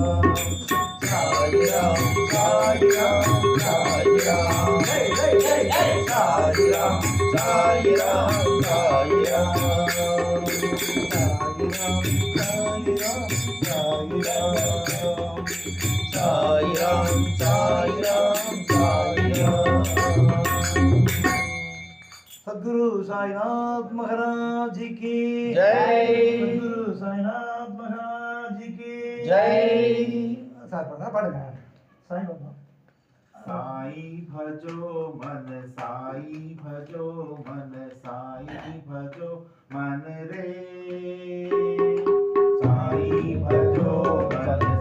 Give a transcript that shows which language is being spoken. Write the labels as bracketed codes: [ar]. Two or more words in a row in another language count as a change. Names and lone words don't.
[ta] சாயிராம் சாயிராம் சாயிராம் ஜெய் ஜெய் ஜெய் ஜெய் சாயிராம் சாயிராம் சாயிராம் சாயிராம் சாயிராம் சாயிராம் [hi] सद्गुरु साईनाथ महाराज की जय। सद्गुरु साईनाथ महाराज की जय। [ta] ஸ்டார்ட் பண்ண பாடுங்க சாய் பாபா [hi] साई भजो मन साई भजो मन रे साई भजो मन